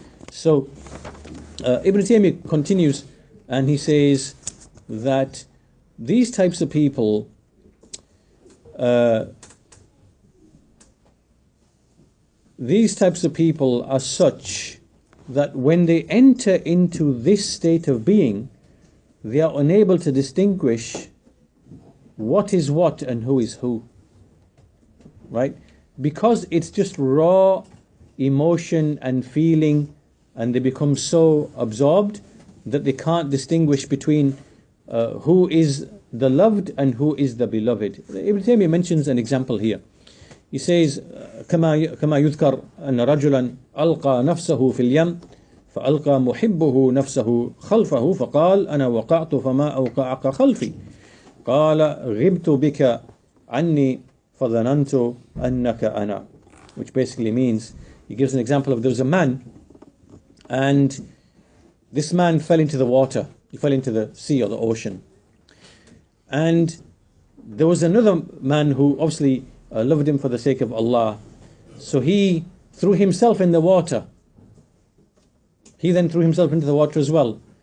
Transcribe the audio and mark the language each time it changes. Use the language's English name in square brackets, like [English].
[English] So, Ibn Taymiyyah continues, and he says that these types of people, are such that when they enter into this state of being, they are unable to distinguish what is what and who is who, right? Because it's just raw emotion and feeling, and they become so absorbed that they can't distinguish between who is the loved and who is the beloved. Ibn Taymiyyah mentions an example here. He says, [Arabic] كما يذكر أن رجلا ألقى نفسه في اليم فألقى محبه نفسه خلفه فقال أنا وقعت فما أوقعك خلفي قال غبت بك عني فظننت أنك أنا. [English] Which basically means, he gives an example of, there was a man, and this man fell into the water. He fell into the sea or the ocean. And there was another man who obviously loved him for the sake of Allah. So he threw himself in the water. He then threw himself into the water as well.